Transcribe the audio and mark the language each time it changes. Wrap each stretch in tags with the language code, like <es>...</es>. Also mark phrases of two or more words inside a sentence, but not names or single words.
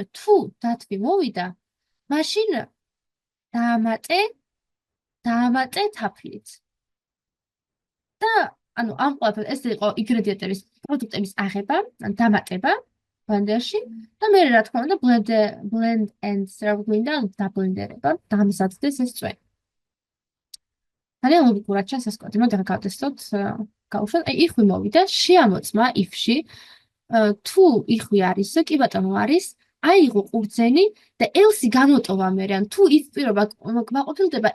<ka>თუ დათვი მოვიდა, მაშინ დაამატე თაფლიც. და ანუ ამ ყველაფერს ეს იყო ინგრედიენტების პროდუქტების აღება, დამატება ბლენდერში და მე რა თქმა უნდა</ka> <en>blend and serve</en> <ka>გვინდა დაბლენდერება, დამზადდეს ეს წვენი. ძალიან ლოგიკურად ჩანს ეს კოდი. მოდი გავტესტოთ, გავუშვათ. აი იხვი მოვიდა, შეამოწმა if-ში. თუ იხვი არის, კი ბატონო არის, აიღო ყურძენი და ელსი გამოტოვა მე ან თუ ის პირობა კმაყოფილდება</ka>